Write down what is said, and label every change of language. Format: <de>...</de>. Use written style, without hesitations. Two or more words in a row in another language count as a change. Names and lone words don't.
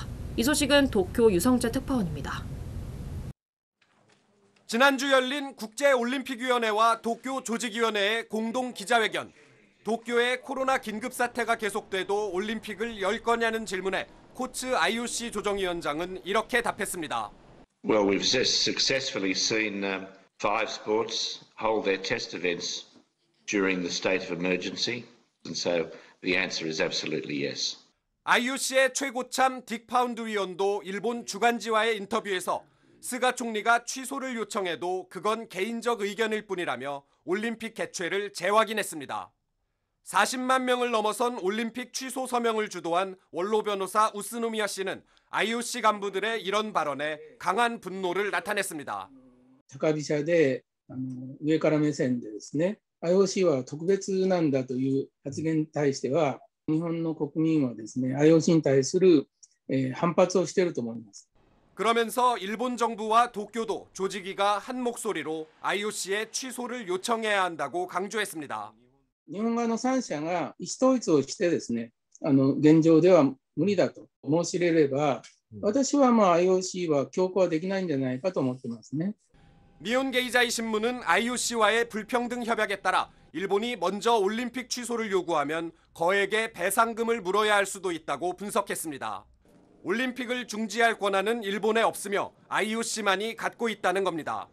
<ko>이 소식은 도쿄 유성재 특파원입니다. 지난주 열린 국제올림픽위원회와 도쿄 조직위원회의 공동 기자회견. 도쿄의 코로나 긴급사태가 계속돼도 올림픽을 열 거냐는 질문에 코츠 IOC 조정위원장은 이렇게 답했습니다.</ko> <en>Well, we've successfully seen 5 sports hold their test events during the state of emergency, and so the answer is absolutely yes.</en> <ko>IOC의 최고참 딕 파운드 위원도 일본 주간지와의 인터뷰에서 스가 총리가 취소를 요청해도 그건 개인적 의견일 뿐이라며 올림픽 개최를 재확인했습니다. 40만 명을 넘어선 올림픽 취소 서명을 主導한 원로 변호사 우스노미야 씨는 IOC 간부들의 이런 발언에 강한 분노를 나타냈습니다.</ko> <ja>高飛車で上から目線でですね、IOC は特別なんだという発言に対しては、日本の国民はですね、IOC に対する反発をしていると思います。</ja> <ko>그러면서 일본 정부와 도쿄도 조직위가 한 목소리로 IOC의 취소를 요청해야 한다고 강조했습니다.</ko> <ja>日本側の3社が意思統一をしてですね、現状では無理だと申し入れれば、私はIOC は強行はできないんじゃないかと思ってますね。</ja> <ko>니혼게이자이 신문은 IOC와의 불평등 협약에 따라 일본이 먼저 올림픽 취소를 요구하면 거액의 배상금을 물어야 할 수도 있다고 분석했습니다. 올림픽을 중지할 권한은 일본에 없으며 IOC만이 갖고 있다는 겁니다.</ko>